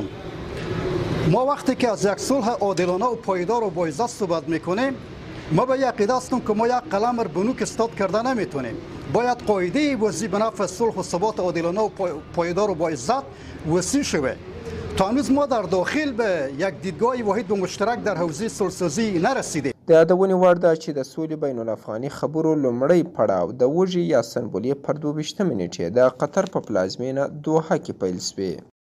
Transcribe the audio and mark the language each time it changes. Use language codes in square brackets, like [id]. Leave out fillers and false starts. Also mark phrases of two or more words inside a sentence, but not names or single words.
[fa] ما وقتی که از یک صلح عادلانه و پایدار و باعزت صحبت میکنیم، ما به یک عقیده هستیم که ما یک قلم را به نوک استاد کرده نمیتونیم. باید قاعده وضعی به نفع صلح و ثبات عادلانه و پایدار و باعزت وسیع شود. تا هنوز ما در داخل به یک دیدگاه واحد و مشترک در حوزه صلح‌سازی نرسیدیم. [ps] د یادونې وړ ده چې د سولې بین الافغاني خبرو لومړی پړاو د وږي یا سنبلې پر 22 نیټې د قطر په پلازمینه دوحه کې پیل شوی.